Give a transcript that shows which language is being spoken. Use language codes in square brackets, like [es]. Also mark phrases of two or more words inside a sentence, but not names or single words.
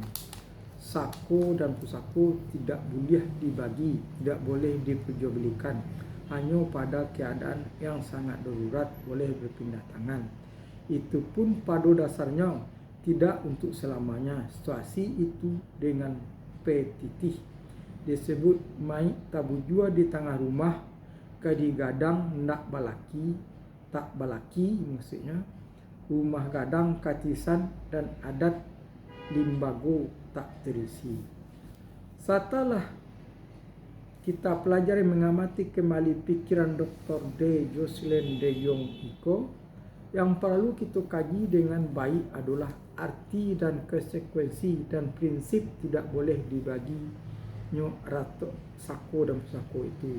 [id] Sako dan pusako tidak boleh dibagi, tidak boleh diperjualbelikan, hanya pada keadaan yang sangat darurat boleh berpindah tangan. Itu pun pada dasarnya tidak untuk selamanya. Situasi itu dengan petitih disebut [min] mai tabujua di tengah rumah kadigadang ndak balaki tak balaki, [id] maksudnya rumah gadang katisan dan adat limbago tak terisi. Setelah kita pelajari mengamati kembali pikiran Dr. D. Jesslyn D. Jong Iko, yang perlu kita kaji dengan baik adalah arti dan konsekuensi dan prinsip tidak boleh dibagi rata sako dan pusako itu.